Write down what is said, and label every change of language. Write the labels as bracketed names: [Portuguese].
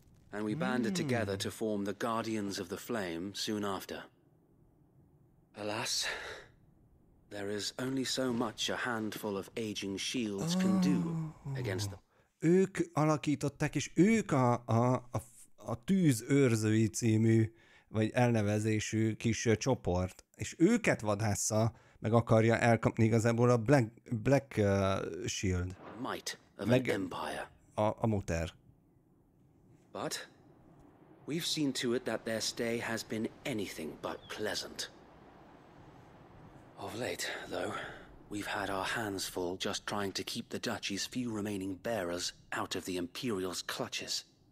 [English] And we banded together to form the Guardians of the Flame soon after. Alas, there is only so much a handful of aging shields can do against them. [Hungarian] Ők alakították, és ők a tűzőrzői című, vagy elnevezésű kis csoport, és őket vadásza, meg akarja elkapni igazából a Black Shield. [English] Might of an empire. A Muter. But we've seen to it that their stay has been anything but pleasant. Of late, though, we've had our hands full just trying to keep the Duchy's few remaining bearers out of the Imperial's clutches.